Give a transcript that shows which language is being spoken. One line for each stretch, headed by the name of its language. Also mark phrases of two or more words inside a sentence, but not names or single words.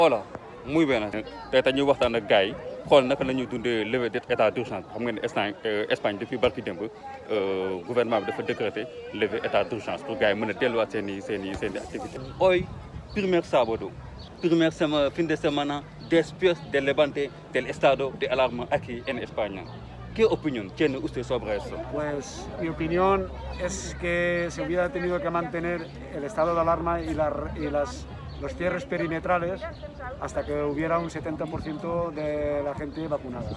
Wolof: Voilà muy bien tey dañuy waxtaan ak gars yi xool naka la ñuy dundee
French: levée d'état d'urgence
Wolof: xam ngeen ne Espagne depuis barki démb gouvernement bi dafa
French: décréter levée état d'urgence pour
Wolof: gars yi mën a delluwaat seen i activité.
Spanish: Hoy, primer sábado, primer fin de semana después del levante del estado de alarma aquí en España. ¿Qué opinión tiene usted sobre eso? Pues mi opinión es que se hubiera tenido que mantener el estado de alarma y los cierres perimetrales hasta que hubiera un 70% de la gente vacunada.